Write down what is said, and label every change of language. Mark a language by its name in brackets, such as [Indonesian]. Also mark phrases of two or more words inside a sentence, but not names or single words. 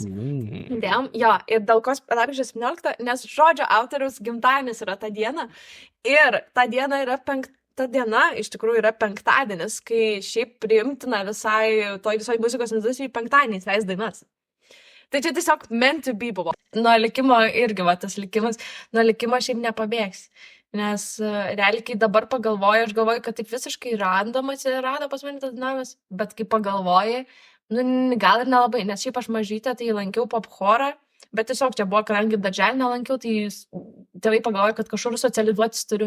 [Lithuanian] Jo, ir dėl ko lapkričio 17, nes žodžio autoriaus gimtadienis yra ta diena. Ir ta diena yra ta diena iš tikrųjų yra penktadienis, kai šiaip priimtina visai muzikos industrijai penktadieniais leis dainas. Tai čia tiesiog [English] meant to be [Lithuanian] buvo. Nuo likimo irgi, tas likimas, nuo likimo šiaip nepabėgs. Nes realiai, kai dabar pagalvoju, aš galvoju, kad taip visiškai random atsirado pas mane tas dainavimas, bet kai pagalvoju, gal ir nelabai, nes šiaip aš mažytę tai lankiau pop chorą, bet tiesiog čia buvo, kadangi darželį nelankiau, tai tėvai pagalvojo, kad kažkur socializuotis turiu.